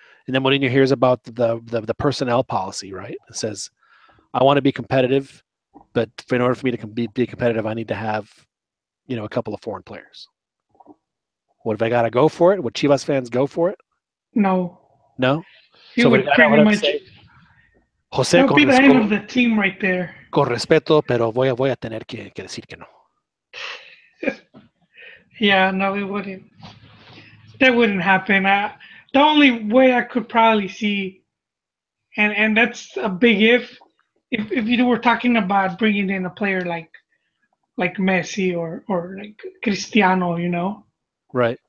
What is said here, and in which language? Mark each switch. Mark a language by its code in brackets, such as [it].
[en] And then Mourinho hears about the personnel policy. Right? It says, I want to be competitive, but in order for me to be competitive, I need to have, a couple of foreign players. Would Vergara go for it? Would Chivas fans go for it? No. No. He would pretty much. José, that would be the end of the team right there. [es] Con respeto, pero voy a tener que decir que no. [en] Yeah, no, it wouldn't. That wouldn't happen. The only way I could probably see, and that's a big if you were talking about bringing in a player like Messi or like Cristiano, right,